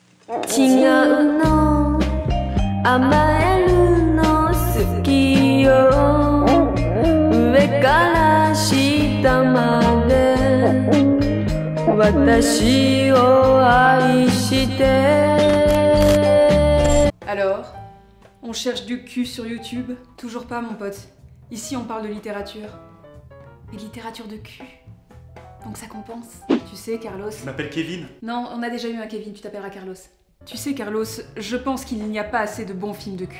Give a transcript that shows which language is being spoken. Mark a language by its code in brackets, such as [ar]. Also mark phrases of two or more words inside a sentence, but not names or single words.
[ja] 違うの甘えるの好きよ上から下まで私を愛して。 [fr] Alors, on cherche du cul sur YouTube? Toujours pas, mon pote. Ici, on parle de littérature. Et littérature de cul. Donc ça compense. Tu sais, Carlos... Je m'appelle Kevin. Non, on a déjà eu un Kevin, tu t'appelleras Carlos. Tu sais, Carlos, je pense qu'il n'y a pas assez de bons films de cul.